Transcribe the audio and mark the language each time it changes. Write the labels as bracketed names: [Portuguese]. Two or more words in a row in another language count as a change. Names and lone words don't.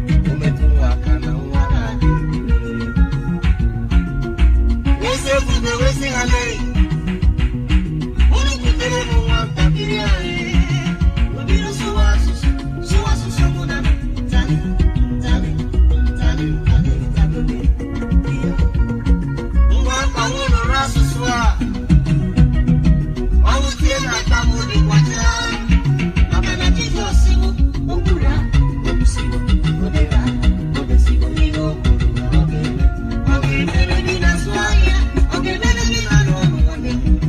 [Igbo] O metụ nwa aka na nwa ha ga-ebi. Eze ebube wee sị ha, "Lee, unu kutere m nwatakịrị a, ee, o bido sụwa asụsụ." Sụwa asụsụ mụ na m, tali, tali, tali, tali, tali, tali. Ngwa ka unu nụrụ asụsụ a. Ọ wụ tie na aka m dị kwacha. Maka na Jizọs bụ okpuru a, o kwusiwo, o dere a, o desiwo n'ihe o kwuru na ọ ga-eme. Ọ ga-emere gị na-azụ ahịa, ọ ga-emere gị na-arụ ọrụ nwanne m.